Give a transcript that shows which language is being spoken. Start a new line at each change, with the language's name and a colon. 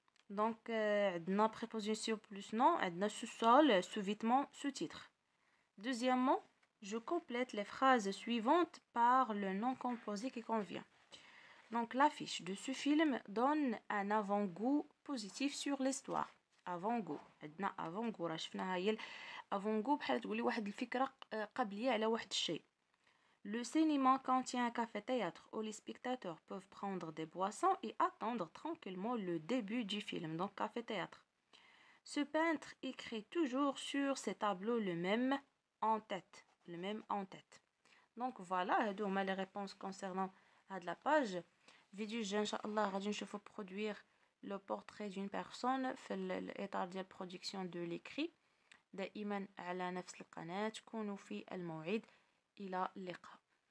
French: Donc
Arabic: عندنا
French: préposition plus nom, عندنا sous-sol, sous-vêtement, sous-titre. Deuxièmement, je complète les phrases suivantes par le nom composé qui convient. Donc l'affiche de ce film donne un avant-goût positif sur l'histoire.
Arabic: avant-goût عندنا avant-goût راه شفناها هي avant-goût بحال تقولي واحد الفكرة قبلية على واحد الشيء.
French: Le cinéma contient un café-théâtre où les spectateurs peuvent prendre des boissons et attendre tranquillement le début du film. Donc café-théâtre. Ce peintre écrit toujours sur ses tableaux le même en tête. Le même en tête. Donc voilà,
Arabic: هادو هما
French: les réponses concernant la page.
Arabic: فيديو الجاي ان شاء الله غادي نشوفو
French: produire le portrait d'une personne
Arabic: في الاطار ديال
French: production de l'écrit.
Arabic: دائما على نفس القناة كونوا في الموعد. الى اللقاء.